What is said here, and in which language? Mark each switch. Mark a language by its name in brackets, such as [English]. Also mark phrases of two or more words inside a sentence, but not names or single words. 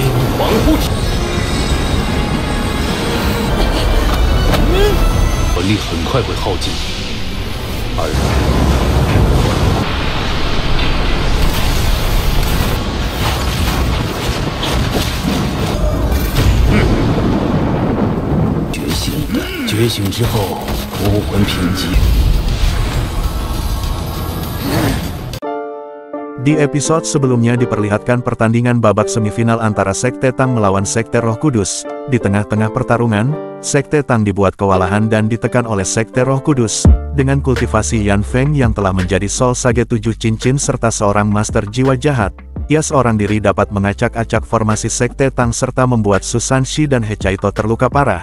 [Chinese] 防护体，魂力很快会耗尽，而觉醒之后，武魂贫瘠。 [Indonesian] Di episode sebelumnya diperlihatkan pertandingan babak semifinal antara Sekte Tang melawan Sekte Roh Kudus. Di tengah-tengah pertarungan, Sekte Tang dibuat kewalahan dan ditekan oleh Sekte Roh Kudus. Dengan kultivasi Yan Feng yang telah menjadi Soul Sage 7 cincin serta seorang master jiwa jahat, ia seorang diri dapat mengacak-acak formasi Sekte Tang serta membuat Su Sanxi dan He Caito terluka parah.